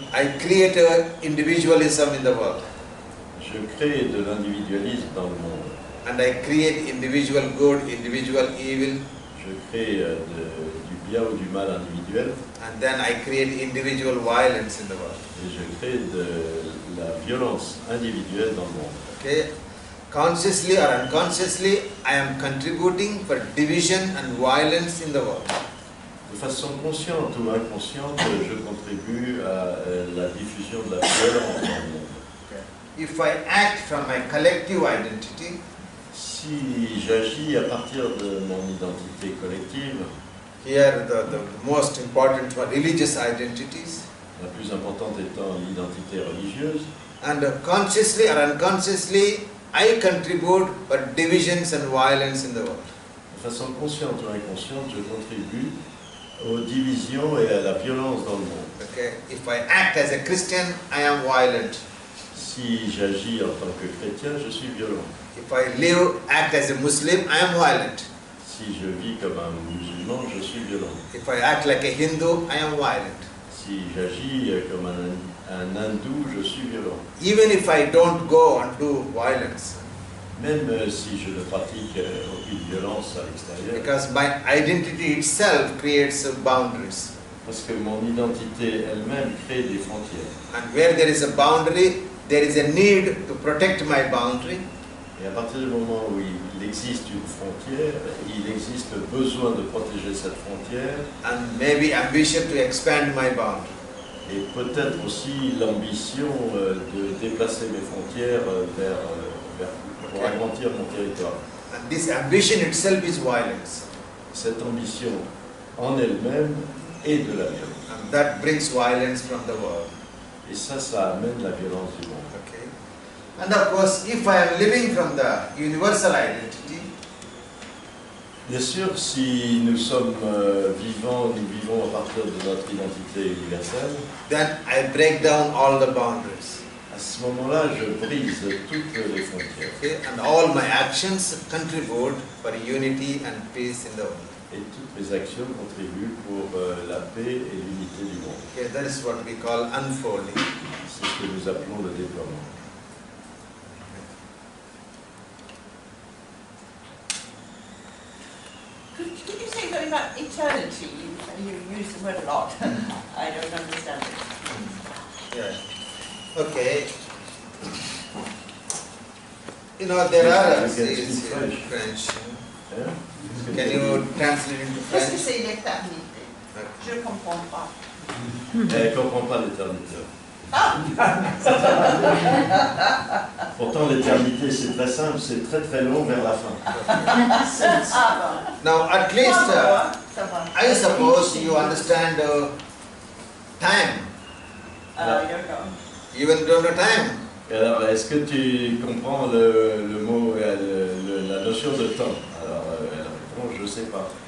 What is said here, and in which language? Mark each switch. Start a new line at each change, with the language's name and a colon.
English: I create a individualism in the world.
French: Je crée de l'individualisme dans le monde.
English: And I create individual good, individual evil.
French: Je crée du bien ou du mal individuel.
English: And then I create individual violence in the world.
French: Et je crée de la violence individuelle dans le monde.
English: Okay? Consciously or unconsciously, I am contributing for division and violence in the world.
French: De façon consciente ou inconsciente, je contribue à la diffusion de la violence dans le monde.
English: Okay. If I act from my collective identity,
French: si j'agis à partir de mon identité collective,
English: here the most important one, religious identities,
French: la plus importante étant l'identité religieuse,
English: and consciously or unconsciously, I contribute for divisions and violence in the world.
French: De façon consciente ou inconsciente, je contribue aux divisions et à la violence dans le monde.
English: Okay. If I act as a Christian, I am violent.
French: Si j'agis en tant que chrétien, je suis violent.
English: If I act as a Muslim, I am violent.
French: Si je vis comme un musulman, je suis violent.
English: If I act like a Hindu, I am violent.
French: Si j'agis comme un hindou, je suis violent.
English: Even if I don't go and do violence.
French: même si je ne pratique aucune violence à l'extérieur.
English: Because my identity itself creates boundaries.
French: Parce que mon identité elle-même crée des frontières.
English: And where there is a boundary, there is a need to protect my boundary.
French: Et à partir du moment où il existe une frontière, il existe besoin de protéger cette frontière.
English: And maybe ambition to expand my boundary.
French: Et peut-être aussi l'ambition de déplacer mes frontières pour agrandir mon territoire.
English: And this ambition itself is violence.
French: Cette ambition en elle-même est de la violence.
English: And that brings violence from the world.
French: Et ça amène la violence du monde.
English: Okay. And of course, if I am living from the universal identity,
French: bien sûr, si nous sommes vivants, nous vivons à partir de notre identité universelle,
English: then I break down all the boundaries.
French: à ce moment-là, je brise toutes les frontières.
English: Okay? And all my actions contribute for unity and peace in the world.
French: Et toutes mes actions contribuent pour la paix et l'unité du monde.
English: Okay, that is what we call unfolding.
French: C'est ce que nous appelons le déploiement.
English: Could you say something about eternity? You use the word a lot. I don't understand it. Yeah. Okay. You know, there are sayings in French.
French: Hein?
English: Can you translate into
French: Qu'est-ce que
English: French?
French: c'est l'éternité? Je ne comprends pas. Elle ne comprend pas l'éternité. Ah! Pourtant, l'éternité, c'est très simple, c'est très très long vers la fin. Ah
English: Now, at least,
French: ça va.
English: I suppose you understand time. I don't know. You even don't know time.
French: Et alors, est-ce que tu comprends le mot, la notion de temps? Alors, elle répond, je ne sais pas.